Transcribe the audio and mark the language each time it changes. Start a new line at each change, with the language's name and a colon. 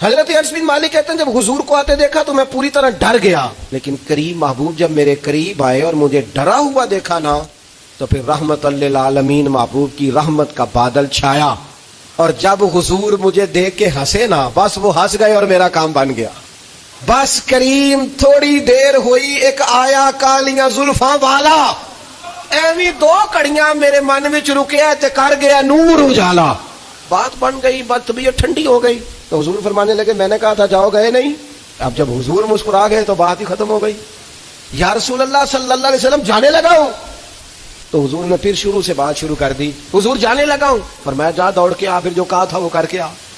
Urdu: حضرت انس بن مالک کہتے ہیں جب حضور کو آتے دیکھا تو میں پوری طرح ڈر گیا، لیکن کریم محبوب جب میرے قریب آئے اور مجھے ڈرا ہوا دیکھا نا، تو پھر رحمت للعالمین محبوب کی رحمت کا بادل چھایا. اور جب حضور مجھے دیکھ کے ہنسے نا، بس وہ ہنس گئے اور میرا کام بن گیا.
Punjabi: بس کریم تھوڑی دیر ہوئی، ایک آیا کالیاں زلفاں والا، ایویں 2 کڑیاں میرے من وچ رکیا تے کر گیا نور اجالا.
Urdu: بات بن گئی، بات طبیعت ٹھنڈی ہو گئی. تو حضور فرمانے لگے میں نے کہا تھا جاؤ، گئے نہیں. اب جب حضور مسکرا گئے تو بات ہی ختم ہو گئی. یا رسول اللہ صلی اللہ علیہ وسلم جانے لگا ہوں. تو حضور نے پھر شروع سے بات شروع کر دی. حضور جانے لگا ہوں. فرمایا جا دوڑ کے آ، پھر جو کہا تھا وہ کر کے آ.